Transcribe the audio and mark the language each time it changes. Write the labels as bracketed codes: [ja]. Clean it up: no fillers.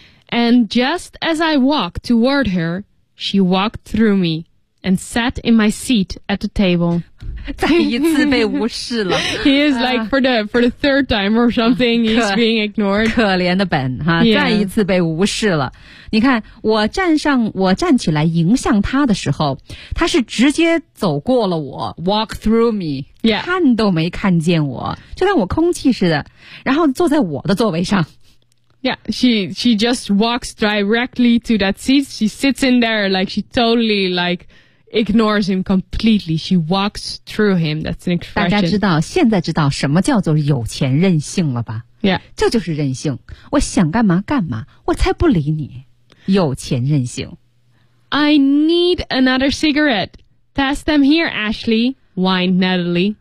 [en] And just as I walked toward her, she walked through me and sat in my seat at the table. [zh] 再一次被无视了。 [en] He is like for the third time or something, he's being ignored. [zh] 可怜的本哈、 [en] yeah. [zh] 再一次被无视了。你看我站起来迎向他的时候他是直接走过了我 [en] walk through me,、 yeah. [zh] 看都没看见我就像我空气似的然后坐在我的座位上。 [en] Yeah, she just walks directly to that seat, she sits in there like she totally like,ignores him completely. She walks through him. That's an expression. [zh] 大家知道现在知道什么叫做有钱任性了吧 [en] Yeah. [zh] 这就是任性。我想干嘛干嘛我才不理你。有钱任性。 [en] I need another cigarette. Pass them here, Ashley. Whined Natalie.